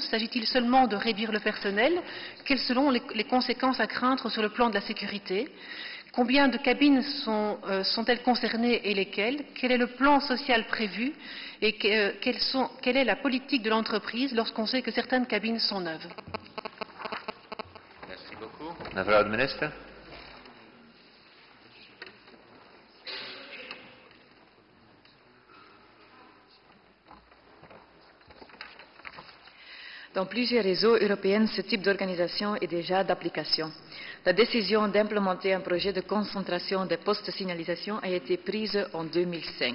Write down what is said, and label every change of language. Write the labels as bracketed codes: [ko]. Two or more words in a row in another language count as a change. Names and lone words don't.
[fr] S'agit-il seulement de réduire le personnel? Quelles seront les conséquences à craindre sur le plan de la sécurité? Combien de cabines sont-elles concernées et lesquelles? Quel est le plan social prévu? Et quelle est la politique de l'entreprise lorsqu'on sait que certaines cabines sont neuves? Merci beaucoup. [nl] Mevrouw de minister. [fr] Dans plusieurs réseaux européens, ce type d'organisation est déjà d'application. La décision d'implémenter un projet de concentration des postes de signalisation a été prise en 2005.